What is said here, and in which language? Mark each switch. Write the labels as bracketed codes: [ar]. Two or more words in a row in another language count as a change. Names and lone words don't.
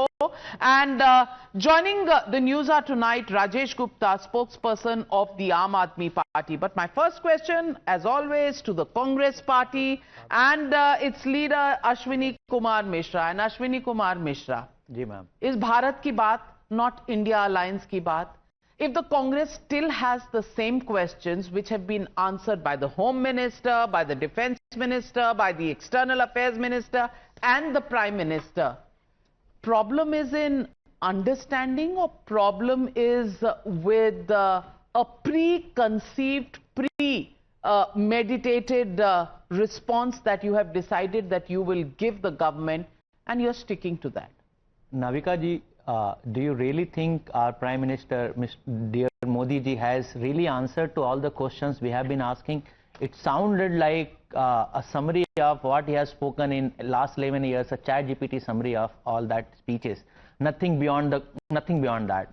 [en] And joining the news hour tonight, Rajesh Gupta, spokesperson of the Aam Aadmi Party. But my first question, as always, to the Congress Party and its leader, Ashwini Kumar Mishra. And Ashwini Kumar Mishra, [hi] जी मैम, [en] is [hi] भारत की बात [en] not India alliance [hi] की बात? [en] If the Congress still has the same questions which have been answered by the Home Minister, by the Defence Minister, by the External Affairs Minister and the Prime Minister, problem is in understanding or problem is with a preconceived, meditated response that you have decided that you will give the government and you're sticking to that? [hi] नाविका जी, [en] do you really think our Prime Minister, dear Modi ji, has really answered to all the questions we have been asking? It sounded like a summary of what he has spoken in last 11 years, a ChatGPT summary of all that speeches. Nothing beyond that.